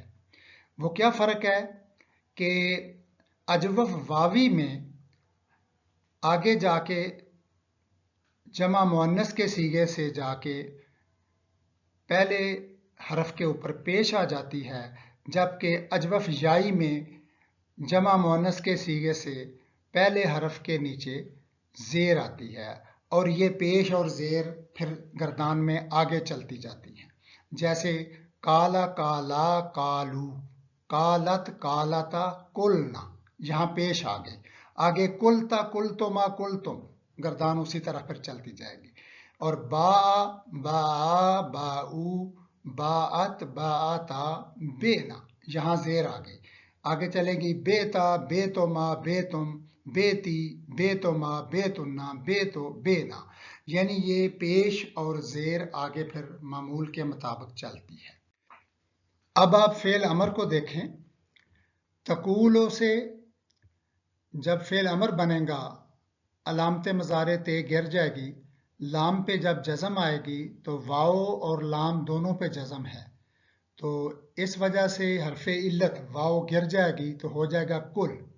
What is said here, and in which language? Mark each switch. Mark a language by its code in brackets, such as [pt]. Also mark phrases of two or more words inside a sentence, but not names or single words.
[hi] वो क्या फ़र्क है कि अजवफ़ वावी में आगे जाके जमा मुअन्नस के सीगे से जाके पहले हरफ के ऊपर पेश आ जाती है, जबकि अजवफ़ याई में जमा मुअन्नस के सीगे से पहले हरफ के नीचे ज़ेर आती है, और ये पेश और ज़ेर फिर गर्दान में आगे चलती जाती हैं। जैसे [ar] قال قالا قالوا، قالت قالتا قلن, [hi] यहाँ पेश आ गए, आगे [ar] قلتَ قلتما قلتم, [hi] गर्दान उसी तरह फिर चलती जाएगी। और [ar] باع باعا باعوا باعت باعتا بعن, [hi] यहाँ ज़ेर आ गई, आगे चलेगी [ar] بعتَ بعتما بعتم بعتِ بعتما بعتنّ بعتُ بعنا, [hi] यानी ये पेश और ज़ेर आगे फिर मामूल के मुताबिक चलती है। अब आप फ़ेल अमर को देखें। तकूलो से जब फ़ेल अमर बनेगा, अलामत मज़ारे ते गिर जाएगी, लाम पे जब जज़म आएगी तो वाओ और लाम दोनों पे जज़म है, तो इस वजह से हरफ़े इल्लत वाओ गिर जाएगी तो हो जाएगा कुल।